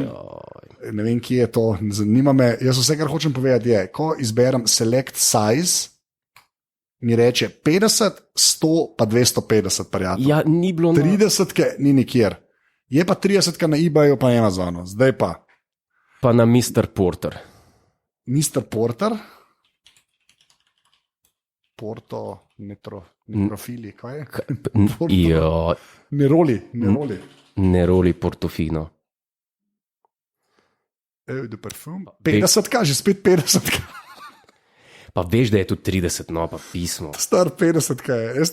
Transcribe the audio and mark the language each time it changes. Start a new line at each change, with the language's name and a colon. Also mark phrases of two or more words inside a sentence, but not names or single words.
Slovenian: Ne vem, kje je to, zanima me. Jaz vse, kar hočem povedati, je, ko izberem
English: select size,
Slovenian: mi reče 50, 100 pa 250 prijatelj. Ja, ni bilo 30 ni nikjer. Je pa 30 na eBayu pa Amazonu, zdaj pa. Pa na Mr. Porter. Mr. Porter? Porto, netrofili, kaj je? Neroli Portofino. De parfum. 50, že spet 50. Pa veš, da je tudi 30, no pa pismo. Star 50, kaj je.